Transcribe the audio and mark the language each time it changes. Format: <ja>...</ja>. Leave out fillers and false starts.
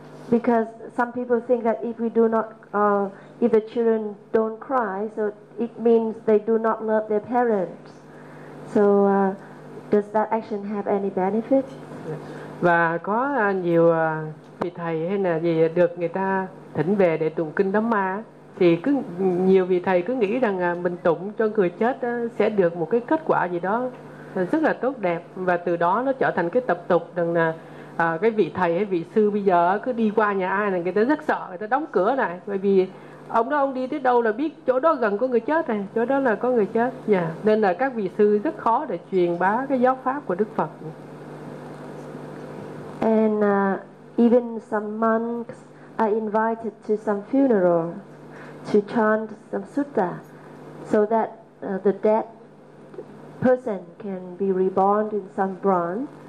<en>Because some people think that if we do not if the children don't cry, so it means they do not love their parents. So does that action have any benefit?</en> <vi>Và có nhiều vị thầy hay là gì được người ta thỉnh về để tụng kinh đám ma, thì cứ nhiều vị thầy cứ nghĩ rằng mình tụng cho người chết sẽ được một cái kết quả gì đó rất là tốt đẹp, và từ đó nó trở thành cái tập tục rằng là cái vị thầy hay vị sư bây giờ cứ đi qua nhà ai là người ta rất sợ, người ta đóng cửa lại, bởi vì ông đó ông đi tới đâu là biết chỗ đó gần có người chết này, chỗ đó là có người chết. Dạ, nên là các vị sư rất khó để truyền bá cái giáo pháp của Đức Phật.</vi> <en>And even some monks are invited to some funeral to chant some sutta so that the dead person can be reborn in some brahm.</en>